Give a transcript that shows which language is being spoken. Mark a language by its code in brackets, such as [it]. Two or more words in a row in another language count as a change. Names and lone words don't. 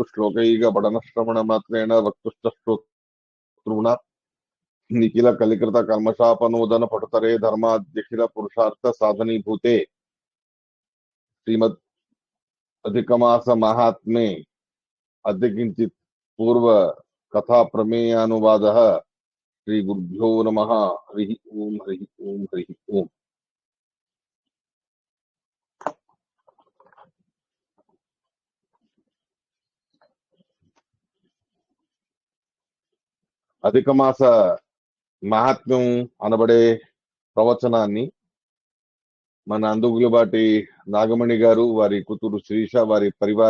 [sa] श्लोकैकपठनश्रवणमात्रेण वक्तुश्च श्रोतॄणां निखिल कलिकृत कर्मशापनोदन पटुतरे धर्माद्यखिल पुरुषार्थ साधनीभूते श्रीमद् अधिकमास महात्म्ये अद्य किंचित पूर्व कथा प्रमेयानुवादः। श्री गुरुभ्यो नमः। हरि ओम हरि ओम हरि ओम। [te] అధికమాస మహాత్మ్యం అనబడే ప్రవచనాన్ని మన అందుగులబాటి నాగమణి గారు, వారి కూతురు శ్రీష, వారి పరివార